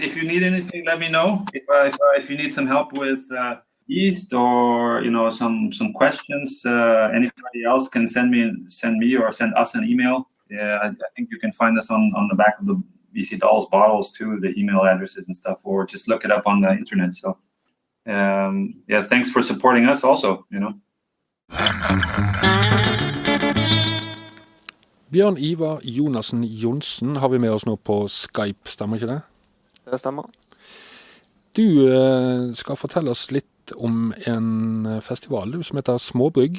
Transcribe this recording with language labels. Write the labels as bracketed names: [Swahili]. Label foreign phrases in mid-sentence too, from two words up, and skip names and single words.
[English] If you need anything, let me know. If you need some help with yeast or some questions, anybody else can send me or send us an email. Yeah, I think you can find us on the back of the BC Dahls bottles too, the email addresses and stuff, or just look it up on the internet. So thanks for supporting us also. [Norwegian] Bjørn, Ivar, Johnsen har vi med oss nå på Skype, stemmer ikke det? Det stemmer. Du skal fortelle oss litt om en festival som heter Smaabrygg.